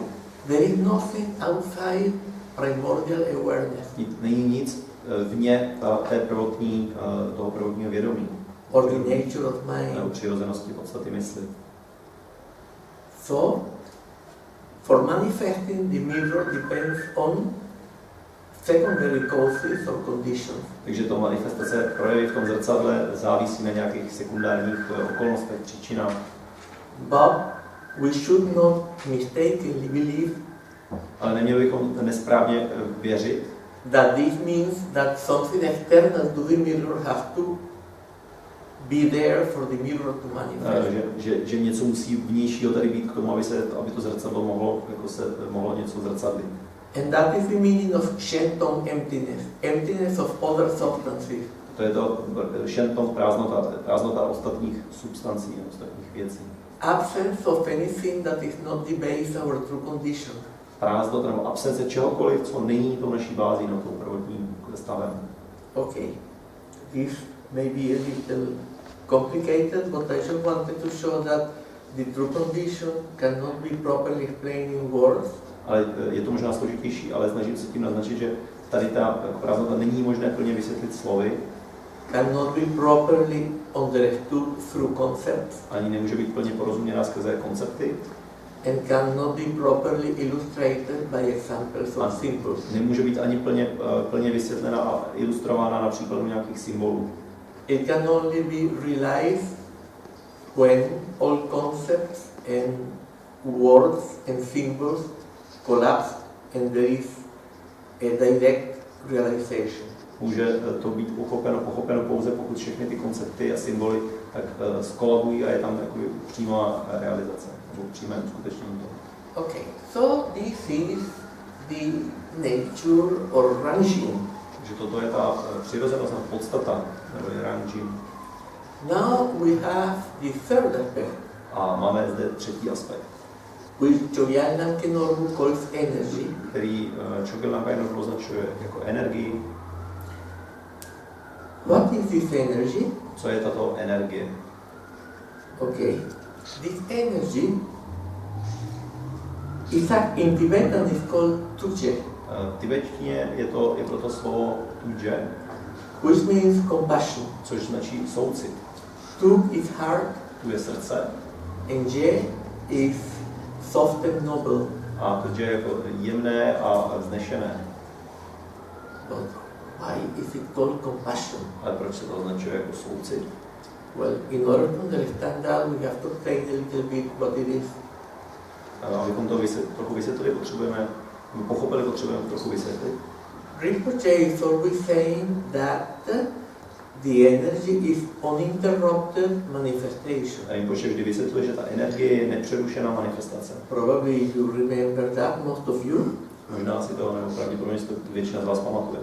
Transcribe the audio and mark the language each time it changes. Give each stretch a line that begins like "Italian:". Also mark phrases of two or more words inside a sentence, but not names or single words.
English: There is nothing outside primordial awareness
Czech: Není nic vně toho prvotního vědomí,
English: or the nature of mind.
Czech: nebo přirozenosti podstaty mysli.
English: So, for manifesting the mirror depends on secondary causes or conditions.
Czech: Takže to manifestace projevy v tom zrcadle závisí na nějakých sekundárních okolnostech, příčinách.
English: But we should not mistakenly believe
Czech: Ale neměli bychom nesprávně věřit,
English: that this means that something external to the mirror has to be there for the mirror to manifest.
Czech: že něco musí vnějšího tady být k tomu, aby to zrcadlo mohlo něco zrcadlit.
English: And that is the meaning of Shenton emptiness, emptiness of other substances.
Czech: To je to Shenton prázdnota ostatních substancí, ostatních věcí.
English: Absence of anything that is not the base of our true condition.
Czech: Prázdnota nebo absence čehokoliv, co není tou naší bází, no tou prvotním stavem.
English: Okay, this may be a little complicated, but I just wanted to show that the true condition cannot be properly explained in words.
Czech: Ale je to možná složitější, ale snažím se tím naznačit, že tady ta prázdnota není možné plně vysvětlit slovy.
English: Cannot be properly understood through concepts.
Czech: Ani nemůže být plně porozuměná skrze koncepty.
English: And cannot be properly illustrated by examples of symbols.
Czech: Nemůže být ani plně vysvětlena a ilustrována na příkladu nějakých symbolů.
English: It can only be realized when all concepts and words and symbols collapse and there is a direct realization.
Czech: může to být pochopeno pouze, pokud všechny ty koncepty a symboly tak skolabují a je tam jakoby přímá realizace, nebo přímé uskutečnění toho.
English: Okay, so this is the nature or ranjin.
Czech: Takže toto je ta přirozenost, podstata, nebo je ranjin.
English: Now we have the third aspect,
Czech: A máme zde třetí aspekt,
English: which Chogyal Norbu calls energy.
Czech: který Chogyal Norbu označuje jako energii.
English: What is this energy?
Czech: Co je tato energie?
English: Okay, this energy in Tibetan is called tuje,
Czech: V tibetštině je proto slovo tuje,
English: which means compassion.
Czech: což značí soucit.
English: Tu is heart,
Czech: Tu je srdce
English: and je is soft and noble.
Czech: a tuje je jako jemné a vznešené.
English: But why is it called compassion?
Czech: Ale proč se to označuje jako soucit?
English: Well, in order to understand that, we have to explain a little bit what it is.
Czech: Abychom to trochu vysvětlili, potřebujeme trochu vysvětlit.
English: Rinpoche is always saying that the energy is uninterrupted manifestation.
Czech: A Rinpoche vždy vysvětluje, že ta energie je nepřerušená manifestace.
English: Probably you remember that, most of you.
Czech: Možná si to, nebo pravděpodobně si to většina z vás pamatuje.